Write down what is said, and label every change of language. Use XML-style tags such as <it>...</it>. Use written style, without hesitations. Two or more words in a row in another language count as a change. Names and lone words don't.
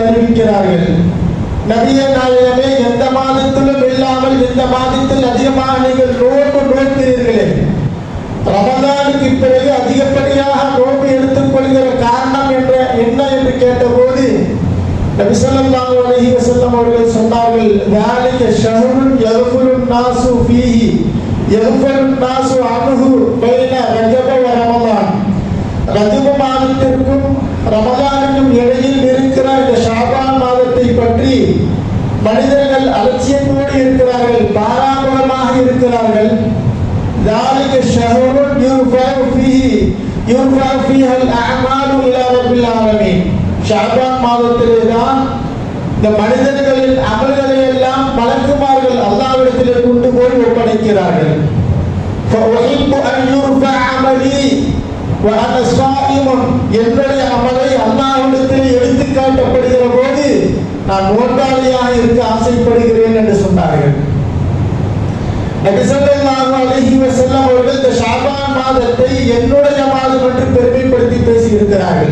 <ta>அறிவிக்கிறார்கள், நபியே நாயகமே, எந்த மாதத்திலும் இல்லாமல் இந்த மாதத்தில் அதிகமாக நீங்கள் நோன்பு நோக்கிறீர்களே, ரமதானுக்கு பிறகு அதிகப்படியாக நோன்பு எடுத்துக் கொள்கிற காரணம் என்ன என்று கேட்டபோது நபி</ta> <ar>صلى الله عليه وسلم</ar> <ta>அவர்கள் சொன்னார்கள்,</ta> <ar>ذلك شهر يغفل الناس فيه يغفل الناس عنه بين رجب ورمضان.</ar> <ta>ரஜப மாதத்திற்கும் ரமதானுக்கும் இடையில் இருக்கிற இந்த ஷாபான் மாதத்தை பற்றி மனிதர்கள் அலட்சியத்தோடு இருக்கிறார்கள், பாராமுகமாக இருக்கிறார்கள்.</ta> <ar>ذلك شهر يرفع فيه الأعمال إلى رب العالمين.</ar> <ta>ஷாபான் மாதத்திலே தான் இந்த மனிதர்களின் அமல்களை எல்லாம் மலக்குமார்கள் அல்லாஹ்விடத்திலே கொண்டு போய் ஒப்படைக்கிறார்கள்.</ta> <ar>فأحب أن يرفع عملي وأنا صائم.</ar> <ta>என்னுடைய அமலை அல்லாஹ்விடத்திலே எடுத்து காட்டப்படுகிற போது நான் நோன்பாளியாக இருக்க ஆசைப்படுகிறேன் என்று சொன்னார்கள். நபி</ta> <ar>صلى الله عليه وسلم</ar> <ta>அவர்கள் இந்த ஷாபான் மாதத்தை என்னுடைய மாதம் என்று பெருமைப்படுத்தி பேசி இருக்கிறார்கள்.</ta>